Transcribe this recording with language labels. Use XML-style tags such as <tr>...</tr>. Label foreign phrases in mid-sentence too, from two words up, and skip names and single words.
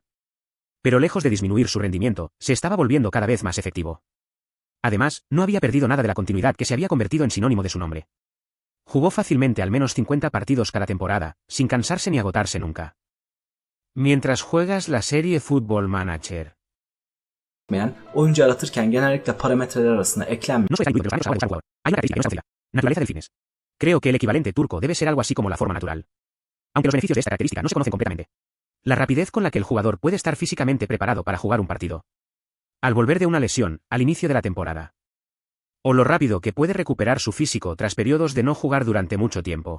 <es>Pero lejos de disminuir su rendimiento, se estaba volviendo cada vez más efectivo. Además, no había perdido nada de la continuidad que se había convertido en sinónimo de su nombre. Jugó fácilmente al menos 50 partidos cada temporada, sin cansarse ni agotarse nunca. Mientras juegas la serie Football Manager.</es> <tr>Oyuncu yaratırken genellikle parametreler arasında eklenmiyor.</tr> <es>No soy tan intuitivo, pero hay una característica que no es tan sencilla. Naturaleza del fitness. Creo que el equivalente turco debe ser algo así como la forma natural. Aunque los beneficios de esta característica no se conocen completamente. La rapidez con la que el jugador puede estar físicamente preparado para jugar un partido. Al volver de una lesión, al inicio de la temporada. O lo rápido que puede recuperar su físico tras periodos de no jugar durante mucho tiempo.</es>